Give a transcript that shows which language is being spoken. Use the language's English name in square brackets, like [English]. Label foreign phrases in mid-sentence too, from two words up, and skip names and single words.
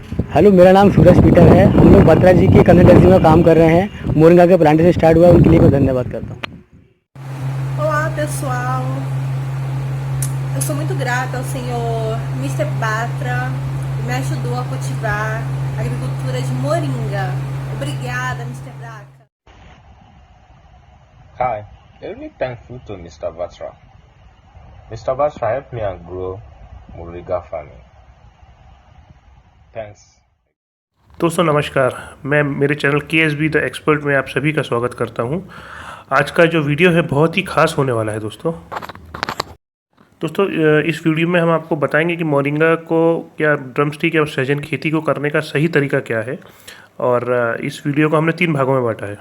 [Hindi] हेलो, मेरा नाम सूरज पीटर है। हम लोग बत्रा जी की कंसल्टेंसी में काम कर रहे हैं। मोरिंगा के प्लांट से स्टार्ट हुआ है, उनके लिए मैं धन्यवाद करता हूँ। [Portuguese] Olá pessoal, eu sou muito grata ao senhor Mr. Batra, que me ajudou a cultivar a agricultura de moringa. Obrigada, Mr. Batra. [English] Hi, I'm really thankful to Mr. Batra. Mr. Batra helped me and grow Moringa farming. Thanks. [Hindi] दोस्तों नमस्कार। मैं मेरे चैनल KSB द एक्सपर्ट में आप सभी का स्वागत करता हूं। आज का जो वीडियो है बहुत ही खास होने वाला है दोस्तों। इस वीडियो में हम आपको बताएंगे कि मोरिंगा को या ड्रमस्टिक या सहजन खेती को करने का सही तरीका क्या है, और इस वीडियो को हमने 3 भागों में बांटा है।